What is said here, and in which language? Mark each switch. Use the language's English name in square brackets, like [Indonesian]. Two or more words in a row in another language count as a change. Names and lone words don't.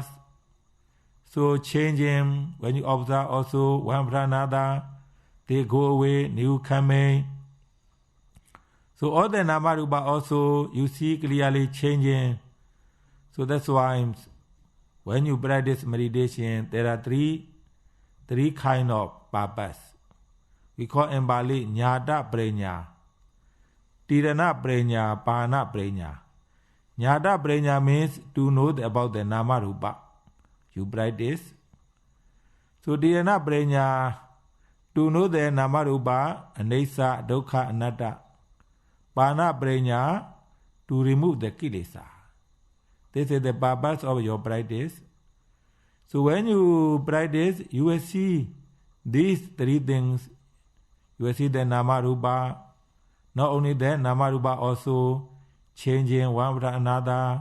[English] So changing, when you observe also one after another, they go away, new coming. So all the [Pali] Nama Rupa [English] also, you see clearly changing. So that's why when you practice meditation, there are three kind of purpose. We call in Bali [Pali] Nyata Prenya. Tirana prenya, pana prenya. Nyata prenya [English] means to know about the [Pali] nama rupa. [English] You practice. So [Pali] tirana prenya, [English] to know the [Pali] nama rupa, anesa, dukkha, anatta. Pana prenya, [English] to remove the kilesa. This is the purpose of your practice. So when you practice, you will see these three things. You will see the [Pali] nama rupa. [English] Not only that, [Pali] nama rupa [English] also changing one after another.